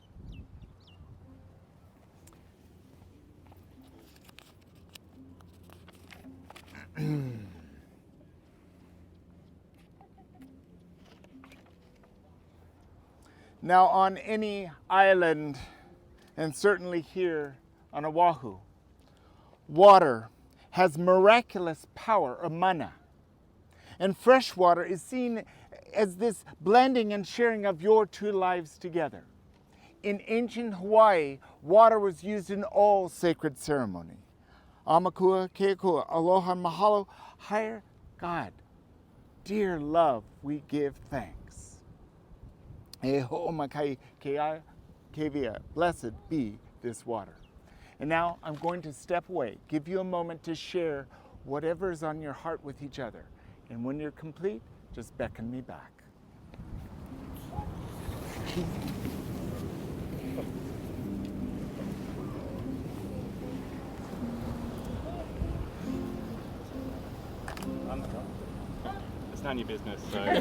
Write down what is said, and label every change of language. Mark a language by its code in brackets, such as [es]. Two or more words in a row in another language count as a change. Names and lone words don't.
[en] Now, on any island, and certainly here on Oahu, water has miraculous power of mana. And fresh water is seen as this blending and sharing of your two lives together. In ancient Hawaii, water was used in all sacred ceremony. [haw] Amakua, keakua, aloha, mahalo, [en] higher God, dear love, we give thanks. [haw] E ho'omakai keia kevia, [en] blessed be this water. And now I'm going to step away, give you a moment to share whatever is on your heart with each other. And when you're complete, just beckon me back. It's none of your business, so.